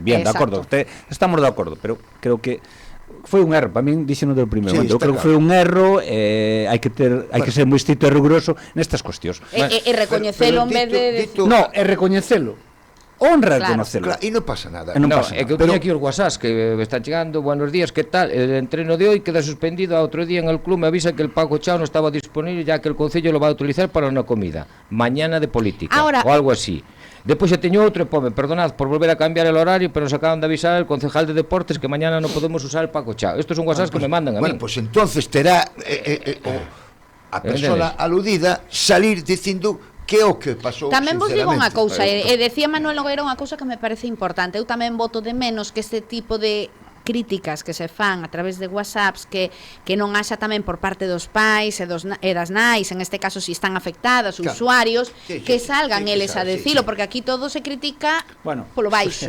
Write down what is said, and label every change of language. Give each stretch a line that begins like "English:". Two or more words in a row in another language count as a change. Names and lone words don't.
Galician: Bien, de acordo, estamos de acordo, pero creo que foi un erro, para min dixeno do primeiro momento. Eu creo que foi un erro, hai que ser moi estrito e riguroso nestas cuestións. E recoñecelo en vez de... No, é recoñecelo.
Spanish: Honra reconocerlo.
Galician: Claro, e non pasa nada. É que eu teño aquí os WhatsApp que están chegando.
Spanish: Buenos días, que tal? El entreno de hoy queda suspendido. A otro día en el club me avisa que el Paco Chao no estaba disponible ya que el concello lo va a utilizar para una comida. Mañana de política o algo así.
Galician: Despois xa teño outro,
Spanish: perdonad por volver a cambiar el horario, pero nos acaban de avisar el concejal de deportes que mañana no podemos usar el Paco Chao. Estos son WhatsApp que me mandan a mí.
Galician: Bueno, pues entonces terá a persona aludida salir dicindo que o que pasou. Tamén vos digo unha cousa, decía Manuel Nogueira unha cousa que me parece importante. Eu tamén voto de menos que este tipo de críticas que se fan a través de WhatsApps que non haxa tamén por parte dos pais e das nais, en este caso si están afectadas, usuarios, que salgan eles a decilo, porque aquí todo se critica polo baixo.